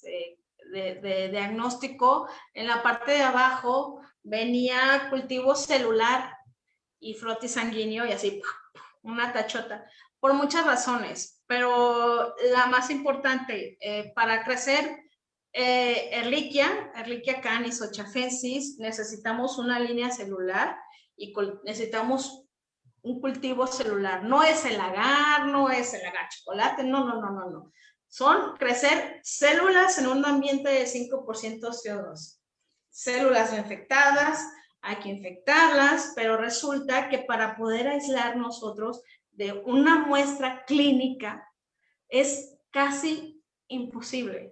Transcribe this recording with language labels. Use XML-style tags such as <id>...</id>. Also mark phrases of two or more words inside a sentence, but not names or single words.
<es>de diagnóstico, en la parte de abajo venía cultivo celular y frotis sanguíneo y así, una tachota, por muchas razones, pero la más importante, para crecer Ehrlichia canis o chafensis, necesitamos una línea celular y necesitamos un cultivo celular. No es el agar, no es el agar chocolate, no. Son crecer células en un ambiente de 5% CO2. Células infectadas, hay que infectarlas, pero resulta que para poder aislar nosotros de una muestra clínica es casi imposible.</es>